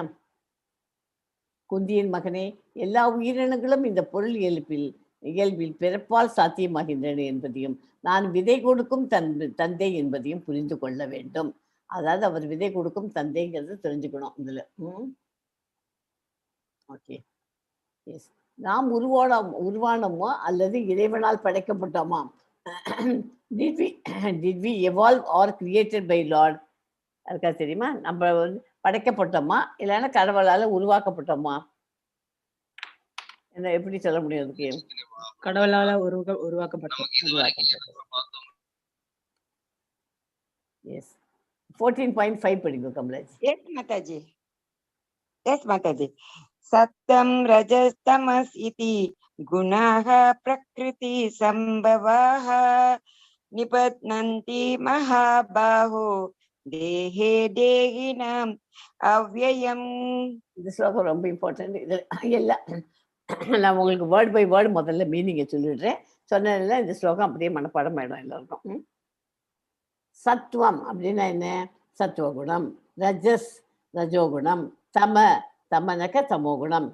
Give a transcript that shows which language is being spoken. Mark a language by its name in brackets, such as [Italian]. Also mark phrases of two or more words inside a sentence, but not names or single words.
[Tamil] குந்தியின் மகனே, எல்லா உயிரினங்களும் இந்த பொருள் இயல்பில் பிறப்பால் சாத்தியமாகின்றன என்பதையும் நான் விதை கொடுக்கும் தந்தை என்பதையும் புரிந்து கொள்ள வேண்டும். அதாவது அவர் விதை கொடுக்கும் தந்தைங்கிறது தெரிஞ்சுக்கணும் இதுல. [English] Okay. Yes. [Tamil] நாம் உருவானோமோ அல்லது இறைவனால் படைக்கப்பட்டோமா? [English] Did we evolve or created by Lord? [Tamil] அதுக்கா தெரியுமா? நம்ம படைக்கப்பட்டோமா இல்லைன்னா கடவுளால உருவாக்கப்பட்டோமா? என்ன எப்படி சொல்ல முடியும்? அதுக்கு கடவுளால உருவாக்கப்பட்டோம். 14.5 படிங்க கமலேஷ். [English] Yes, Mataji. [Sanskrit] सत्त्वं रजस्तमस् इति गुणाः प्रकृति संभवाः निबध्नन्ति महाबाहो देहे देहिनाम् अव्ययम्. [Tamil] இந்த ஸ்லோகம் ரொம்ப இம்பார்ட்டன்ட். இது எல்லாம் நான் உங்களுக்கு [English] word by word [Tamil] முதல்ல மீனிங்கை சொல்லிடுறேன். சொன்னதில் இந்த ஸ்லோகம் அப்படியே மனப்பாடம் ஆயிடும் எல்லாருக்கும். சத்துவம் அப்படின்னா என்ன? சத்துவகுணம். ரஜஸ் ரஜோகுணம். தமனக தமோகுணம்.